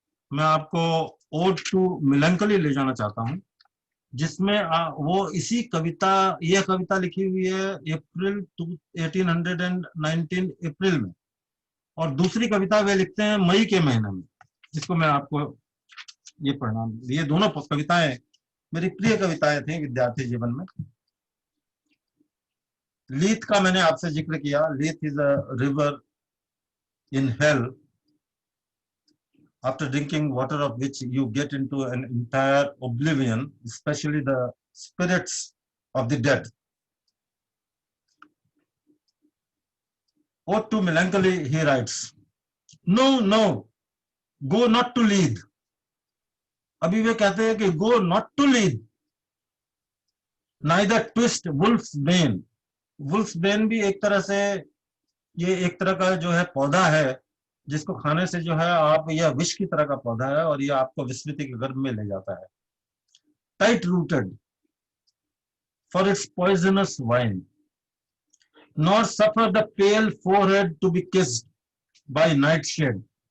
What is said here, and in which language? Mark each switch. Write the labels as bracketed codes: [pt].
[hi] मैं आपको odd to मेलैंकोली ले जाना चाहता हूं, जिसमें वो इसी कविता, यह कविता लिखी हुई है अप्रैल 1819 अप्रैल में, और दूसरी कविता वे लिखते हैं मई के महीने में, जिसको मैं आपको ये पढ़ना। ये दोनों कविताएं मेरी प्रिय कविताएं थी विद्यार्थी जीवन में। लीथ का मैंने आपसे जिक्र किया। [en] Lethe is a river in hell, after drinking water of which you get into an entire oblivion, especially the spirits of the dead। Ode to Melancholy, he writes, no, no, go not to Leith। [hi] अभी वे कहते हैं कि [en] go not to Leith, neither twist wolf's bane। [hi] wolf's bane भी एक तरह से, ये एक तरह का जो है पौधा है जिसको खाने से जो है आप, यह विष की तरह का पौधा है और यह आपको विस्मृति के गर्भ में ले जाता है। [en] Tight rooted for its poisonous wine, nor suffer the pale forehead to be kissed by nightshade.